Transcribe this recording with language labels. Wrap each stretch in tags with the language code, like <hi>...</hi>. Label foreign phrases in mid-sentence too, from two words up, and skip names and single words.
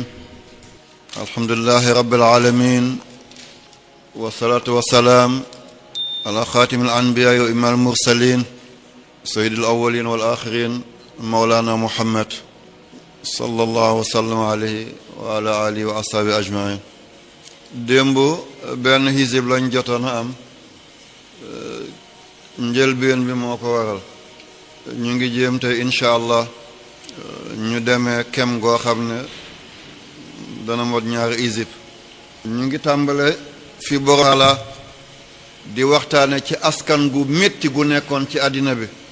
<ar>الحمد لله رب العالمين، والصلاة والسلام على خاتم الأنبياء وإمام المرسلين سيد الأولين والآخرين مولانا محمد صلى الله وسلم عليه وعلى آله وأصحابه أجمعين.</ar> <wo>démb benn hizib lañ jotoon a am, njëlbéen bi moo ko waral. ñu ngi jéem tey</wo> <ar>إن شاء الله</ar> <wo>ñu demee kem goo xam ne dana mot ñaari hizib. ñu ngi tàmbale fi borala di waxtaane ci askan gu métti gu nekkoon ci àddina bi.</wo>